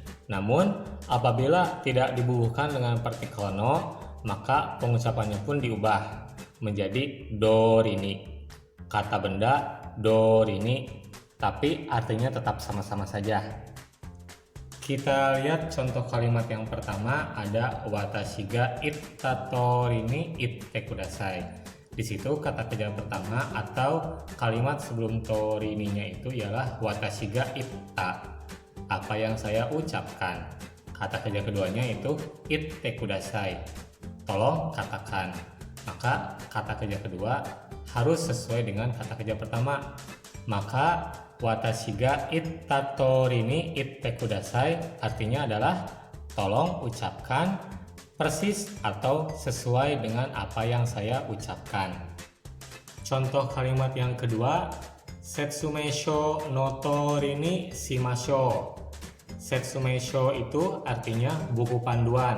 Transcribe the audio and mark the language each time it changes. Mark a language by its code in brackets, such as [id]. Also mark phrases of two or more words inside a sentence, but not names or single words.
[id] Namun apabila tidak dibubuhkan dengan partikel no, maka pengucapannya pun diubah menjadi dorini. Kata benda dorini, tapi artinya tetap sama-sama saja. Kita lihat contoh kalimat yang pertama, ada [ja] 私が言った通りに言ってください. [id] Di situ kata kerja pertama atau kalimat sebelum torininya itu ialah [ja] 私が言った, [id] apa yang saya ucapkan. Kata kerja keduanya itu [ja] 言ってください, [id] tolong katakan. Maka kata kerja kedua harus sesuai dengan kata kerja pertama. Maka [ja] 私が言った通りに言ってください [id] artinya adalah tolong ucapkan persis atau sesuai dengan apa yang saya ucapkan. Contoh kalimat yang kedua, [ja] 説明書の通りにしましょう. [id] Setsumesho itu artinya buku panduan.